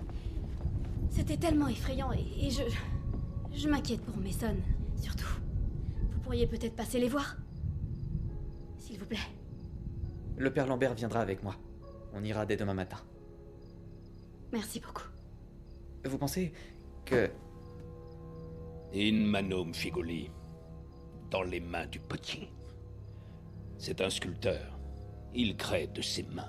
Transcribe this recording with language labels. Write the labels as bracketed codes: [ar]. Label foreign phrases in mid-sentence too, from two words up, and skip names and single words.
[fr] C'était tellement effrayant et je m'inquiète pour Mason, surtout. Vous pourriez peut-être passer les voir. plaît. Le père Lambert viendra avec moi. On ira dès demain matin. Merci beaucoup. Vous pensez que... [la] In manum figuli, [fr] dans les mains du petit. C'est un sculpteur. Il crée de ses mains.